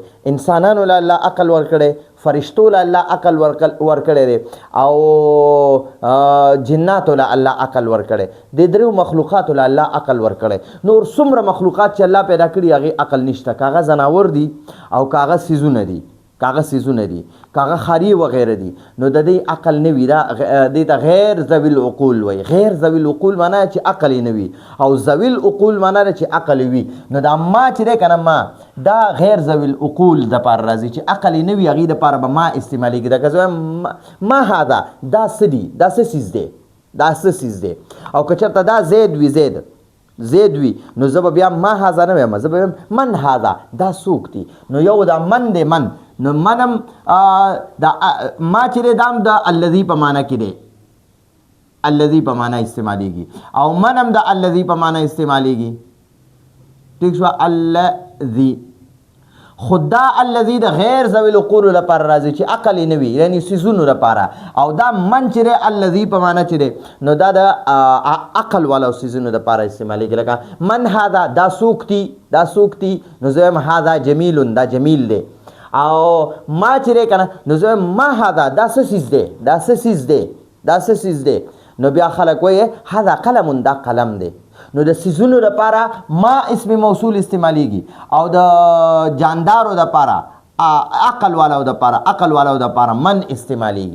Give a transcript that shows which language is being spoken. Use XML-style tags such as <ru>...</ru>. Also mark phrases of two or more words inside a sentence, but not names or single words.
<ps>انسانانو له الله عقل ورکړی، فرشتو له الله عقل ورکړی دی او جناتو له الله عقل ورکړی. د دریو مخلوقاتو له الله عقل ورکړی. نور څومره مخلوقات چې الله پیدا کړي هغې عقل نشته، که هغه ځناور دي او که هغه څیزونه دي، که هغه خاري وغیره دي، نو د دې عقل نه وي. دې ته</ps> <ar>غیر ذوي العقول</ar> <ps>وایي.</ps> <ar>غیر ذوي العقول</ar> <ps>معنی چې عقل یې نه وي، او</ps> <ar>ذوي العقول</ar> <ps>معنی ده چې عقل یې وي. نو دا ما چې دی که نه ما دا</ps> <ar>غیر ذوي العقول</ar> <ps>دپاره راځي چې عقل یې نه وي، هغې دپاره به ما استعمالیږي. دا که زه وایم</ps> <ar>ما هذا</ar> <ps>دا څه دي، دا څه څیز دی. او که چېرته دا زید وي نو زه به بیا</ps> <ar>ما هذا</ar> <ps>نه وایم، زه به وایم</ps> <ar>من هذا</ar> <ps>دا څوک دي. نو یو دا من دی، نو منم دا ما چې دی دا هم د الذي په معنی کې دی، الذي په معنی استعمالیږي. او منم د الذي په معنی استعمالیږي. ٹھیک شو. الذي خود دا الذي د</ps> <ar>غیر ذوي العقول</ar> <ps>لپاره راځي چې عقل یې نه وي، یعنی څیزونو لپاره. او دا من چې دی الذي په معنی چې دی نو دا د عقل والا څیزونو لپاره استعمالیږي. لکه</ps> <ar>من هذا</ar> <ps>دا څوک دي، نو زه وایم</ps> <ar>هذا جمیل،</ar> <ps>دا جمیل دی. او ما چې دی که نه نو زه وایم</ps> <ar>ما هذا</ar> <ps>دا څه څیز دی. نو بیا خلک وایي</ps> <ar>هذا قلم،</ar> <ps>دا قلم دی. نو د څیزونو دپاره ما</ps> <ar>اسم موصول</ar> <ps>استعمالیږي او د جاندارو دپاره عقل والاو دپاره من استعمالیږي.</ps>